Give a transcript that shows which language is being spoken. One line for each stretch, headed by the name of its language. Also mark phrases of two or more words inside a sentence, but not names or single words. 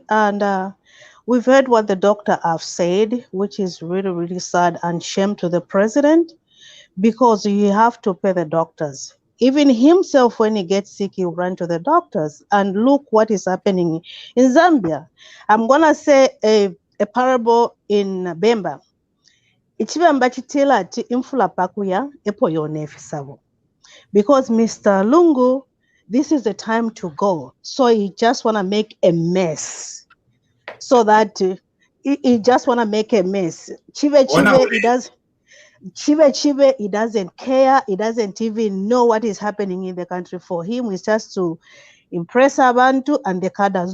English: And we've heard what the doctor have said, which is really, really sad and shame to the president, because you have to pay the doctors. Even himself, when he gets sick, he run to the doctors. And look what is happening in Zambia. I'm gonna say a parable in Bemba.
Bemba: Ichibamba chitela ati infula pakuya epo yonefisabo.
English: Because Mr. Lungu, this is the time to go. So he just want to make a mess. So that he just want to make a mess. Chive, he doesn't care. He doesn't even know what is happening in the country. For him, it's just to impress Abantu and the cadres.